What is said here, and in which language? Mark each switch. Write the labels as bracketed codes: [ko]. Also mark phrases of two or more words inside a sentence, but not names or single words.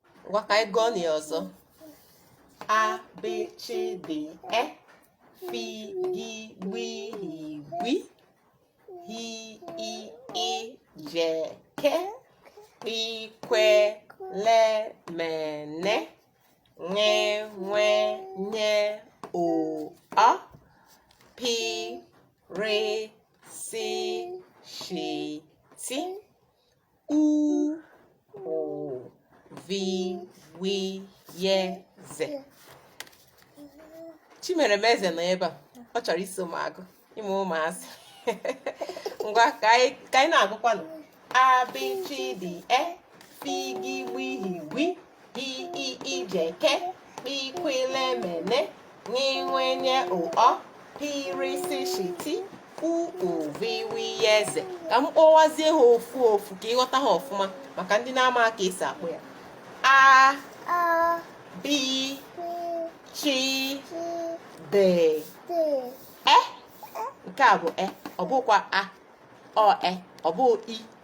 [ig] Ngwa ka anyị gụọ na ya ọzọ. [en] A, B, C, D, E, F, G, W, H, I, J, K, L, M, N, O, P, Q, R, S, T, U, V, W, X, Y, Z. [ig] Chimeremeze nọ ebe a, ọ chọrọ iso m agụ. Ịmụ ụmụazị. Ngwa, ka anyị, ka anyị na-agụkwanụ. [en] A, B, C, D, E, F, G, W, H, I, J, K, L, M, N, O, P, Q, R, S, T, U, V, W, X, Y, Z. [ig] Ka m kpọwazie ha ofu ofu ka ị ghọta ha ọfụma, maka ndị na-ama ka esi akpọ ya. [en] A, B, C, D, E. [ig] Nke a bụ E, ọ bụkwa A. Ọ E, ọ bụ I.